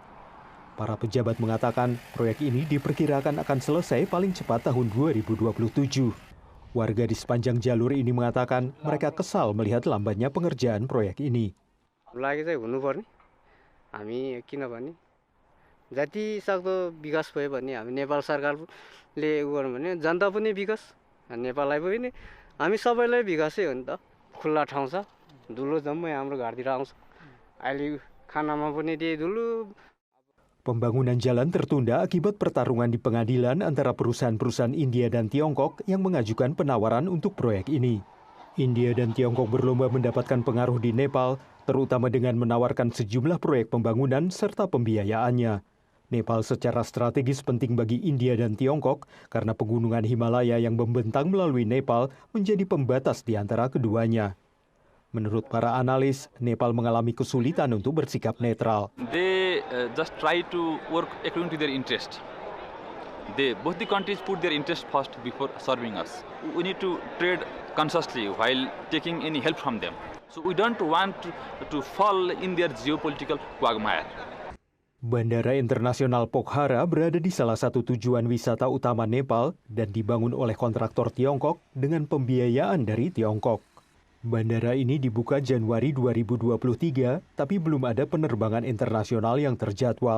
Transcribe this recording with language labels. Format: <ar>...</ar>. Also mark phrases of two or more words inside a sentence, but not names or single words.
<id>Para pejabat mengatakan proyek ini diperkirakan akan selesai paling cepat tahun 2027. Warga di sepanjang jalur ini mengatakan mereka kesal melihat lambatnya pengerjaan proyek ini.</id> <ne>जति सक्दो विकास भयो भने हामी नेपाल सरकारले उ गर्नु भने जनता पनि विकास नेपाललाई पनि हामी सबैलाई विकासै हो नि त खुल्ला ठाउँ छ धुलो जम्मै हाम्रो घरतिर आउँछ अहिले खानामा पनि त्यही धुलो.</ne> <id>Pembangunan jalan tertunda akibat pertarungan di pengadilan antara perusahaan-perusahaan India dan Tiongkok yang mengajukan penawaran untuk proyek ini. India dan Tiongkok berlomba mendapatkan pengaruh di Nepal, terutama dengan menawarkan sejumlah proyek pembangunan serta pembiayaannya. Nepal secara strategis penting bagi India dan Tiongkok karena pegunungan Himalaya yang membentang melalui Nepal menjadi pembatas di antara keduanya. Menurut para analis, Nepal mengalami kesulitan untuk bersikap netral.</id> <en>They just try to work according to their interest. Both the countries put their interest first before serving us. We need to trade consciously while taking any help from them. So we don't want to fall in their geopolitical quagmire.</en> <id>Bandara Internasional Pokhara berada di salah satu tujuan wisata utama Nepal dan dibangun oleh kontraktor Tiongkok dengan pembiayaan dari Tiongkok. Bandara ini dibuka Januari 2023, tapi belum ada penerbangan internasional yang terjadwal.</id>